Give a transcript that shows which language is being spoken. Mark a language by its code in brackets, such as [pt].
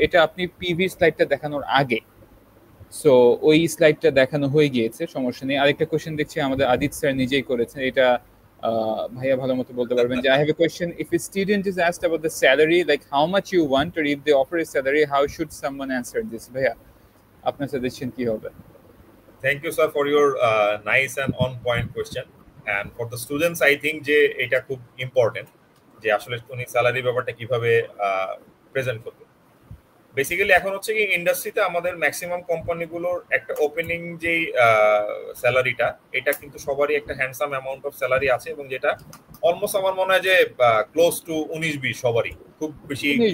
[bn] এটা আপনি পিভি স্লাইডটা দেখানোর আগে, সো ওই স্লাইডটা দেখানো হয়ে গিয়েছে, সমস্যা নেই। আরেকটা কোশ্চেন দেখছি আমাদের আদিত স্যার নিজেই করেছেন, এটা ভাইয়া ভালো মতো বলতে পারবেন যে [en] I have a question, if a student is asked about the salary, like how much you want, or if they offer a salary, how should someone answer this? [bn] ভাইয়া আপনার সাজেশন কি হবে? [en] Thank you, sir, for your nice and on-point question. And for the students, I think [bn] যে এটা খুব important যে আসলে উনি স্যালারি ব্যাপারটা কিভাবে প্রেজেন্ট করবে। বেসিক্যালি এখন হচ্ছে কি ইন্ডাস্ট্রিতে আমাদের ম্যাক্সিমাম কোম্পানিগুলোর একটা ওপেনিং যেই স্যালারিটা, এটা কিন্তু সবারই একটা হ্যান্ডসাম অ্যামাউন্ট অফ স্যালারি আছে, এবং যেটা অলমোস্ট আমার মনে হয় যে ক্লোজ টু 19-20 সবারই, খুব বেশি